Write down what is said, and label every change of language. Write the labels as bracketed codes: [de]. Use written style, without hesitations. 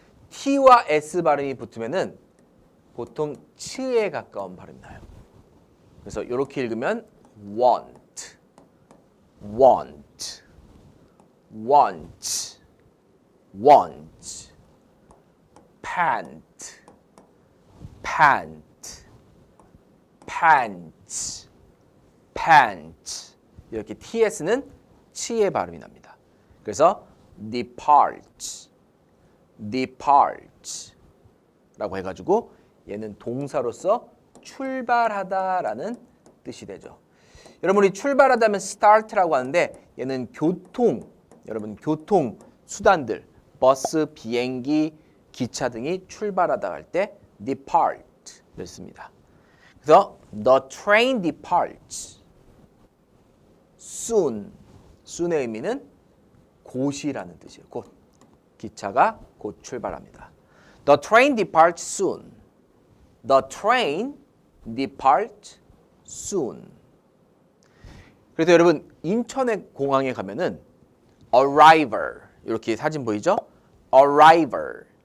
[ko] T와 S 발음이 붙으면은 보통 츠에 가까운 발음이 나요. 그래서 이렇게 읽으면 [en] want, want, want, want, pant, pant, pants, pants. [ko] 이렇게 TS는 치의 발음이 납니다. 그래서 departs, departs 라고 해가지고 얘는 동사로서 출발하다라는 뜻이 되죠. 여러분, 우리 출발하다면 start라고 하는데 얘는 여러분 교통 수단들, 버스, 비행기, 기차 등이 출발하다 할 때 depart를 씁니다. [en] 그래서 the train departs soon. [ko] soon의 의미는 곧이라는 뜻이에요. 곧. 기차가 곧 출발합니다. [en] The train departs soon. The train departs soon. [ko] 그래서 여러분 인천의 공항에 가면은 arrival 이렇게 사진 보이죠? arrival.